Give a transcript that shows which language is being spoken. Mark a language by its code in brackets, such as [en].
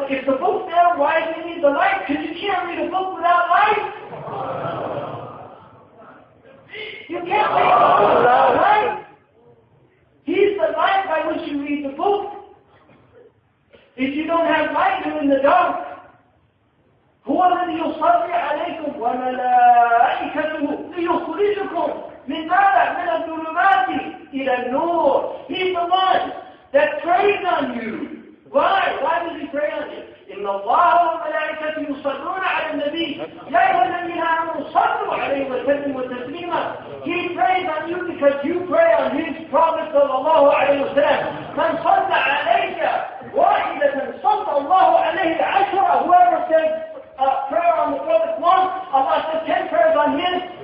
[en] If the book's there, why do you need the light? Because you can't read a book without light. You can't read a book without light. He's the light by which you read the book. If you don't have light, you're in the dark. [ar] هو الذي يصلي عليكم وملائكته ليخرجكم من ماذا؟ من الظلمات إلى النور. [en] He's the one that prays on you. Why? Why does he pray on you? [ar] إن الله وملائكته يصلون على النبي يا أيها الذين آمنوا صلوا عليه وسلموا تسليما. [en] He prays on you because you pray on his Prophet [ar] صلى الله عليه وسلم. من صلى عليك واحدة صلى الله عليه عشرة. [en] Whoever says prayer on the Prophet once, Allah says 10 prayers on his,